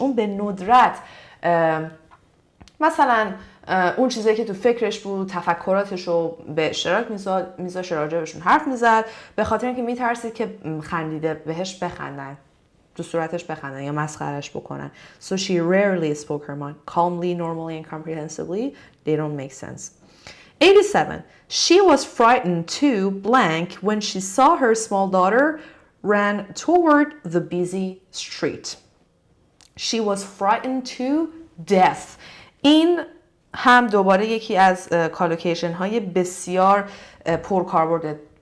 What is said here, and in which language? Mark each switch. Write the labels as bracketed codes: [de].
[fa] اون به ندرت مثلا اون چیزایی که تو فکرش بود، تفکراتش رو به اشتراک میذاشت، راجعشون حرف میزد، به خاطر اینکه میترسید که خندیده بهش بخندن، تو صورتش بخندن یا مسخرش بکنن. [en] So she rarely spoke her mind. Calmly, normally and comprehensively, they don't make sense. 87. She was frightened to blank when she saw her small daughter ran toward the busy street. She was frightened to death. [fa] این هم دوباره یکی از کالوکیشن های بسیار پرکاربرده.